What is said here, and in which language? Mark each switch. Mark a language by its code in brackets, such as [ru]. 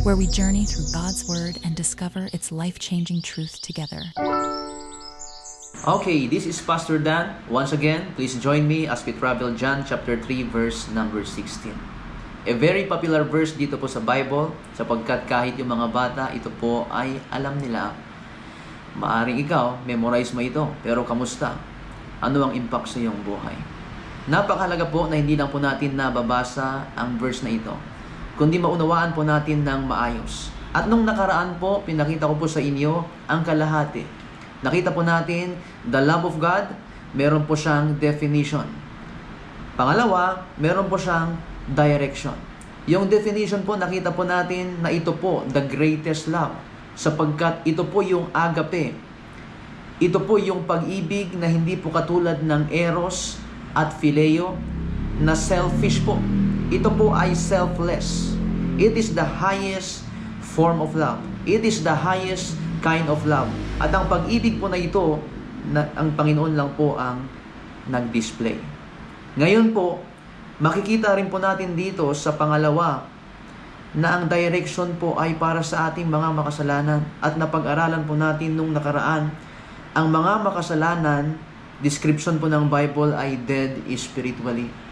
[en] where we journey through God's Word and discover its life-changing truth together. Okay, this is Pastor Dan. Once again, please join me as we travel John chapter 3 verse number 16. A very popular verse [tl] dito po sa Bible sapagkat kahit yung mga bata, ito po ay alam nila. Maaring ikaw, memorize mo ito. Pero kamusta? Ano ang impact sa iyong buhay? Napakahalaga po na hindi lang po natin nababasa ang verse na ito, kundi maunawaan po natin ng maayos. At nung nakaraan po, pinakita ko po sa inyo ang kalahati. Nakita po natin, [en] the love of God, [tl] meron po siyang definition. Pangalawa, meron po siyang direction. Yung definition po, nakita po natin na ito po, [en] the greatest love. [tl] Sapagkat ito po yung agape. Ito po yung pag-ibig na hindi po katulad ng eros at phileo na selfish po. Ito po ay selfless. [en] It is the highest form of love. It is the highest kind of love. [tl] At ang pag-ibig po na ito, ang Panginoon lang po ang nag-display. Ngayon po, makikita rin po natin dito sa pangalawa na ang direction po ay para sa ating mga makasalanan. At napag-aralan po natin nung nakaraan, ang mga makasalanan, description po ng Bible ay [en] dead spiritually.